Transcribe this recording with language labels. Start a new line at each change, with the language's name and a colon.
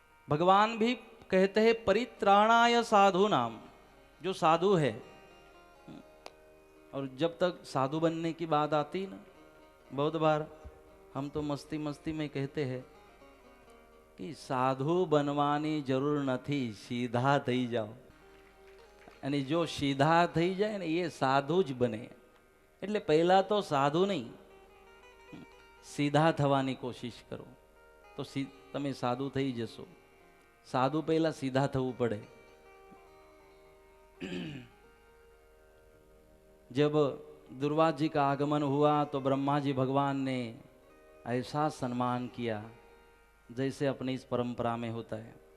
Hindi: भगवान भी कहते हैं परित्राणाय साधु नाम, जो साधु है। और जब तक साधु बनने की बात आती ना, बहुत बार हम तो मस्ती मस्ती में कहते हैं कि साधु बनवानी जरूर
Gujarati: નથી,
Hindi: सीधा
Gujarati: થઈ જાઓ। અને જો सीधा થઈ જાય ને એ સાધુ જ બને। એટલે પહેલા તો સાધુ નહીં, सीधा થવાની કોશિશ કરો તો તમે સાધુ થઈ જશો।
Hindi: साधु पहला सीधा
Gujarati: થવું પડે।
Hindi: जब दुर्वास जी का आगमन हुआ तो ब्रह्मा जी भगवान ने ऐसा सम्मान किया जैसे अपनी इस परंपरा में होता है।